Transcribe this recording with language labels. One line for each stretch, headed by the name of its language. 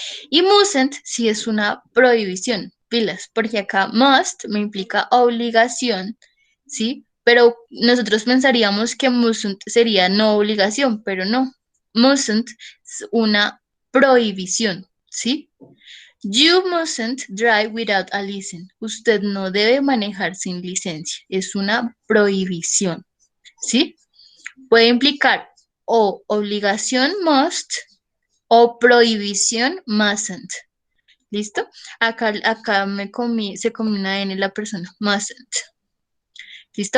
Spanish: Y mustn't sí es una prohibición, pilas, porque acá must me implica obligación, ¿sí? Pero nosotros pensaríamos que mustn't sería no obligación, pero no. Mustn't es una prohibición, ¿sí?
English: You mustn't drive without a license.
Spanish: Usted no debe manejar sin licencia. Es una prohibición, ¿sí? Puede implicar o obligación must o prohibición mustn't. ¿Listo? Acá se comió una N la persona. Mustn't. ¿Listo?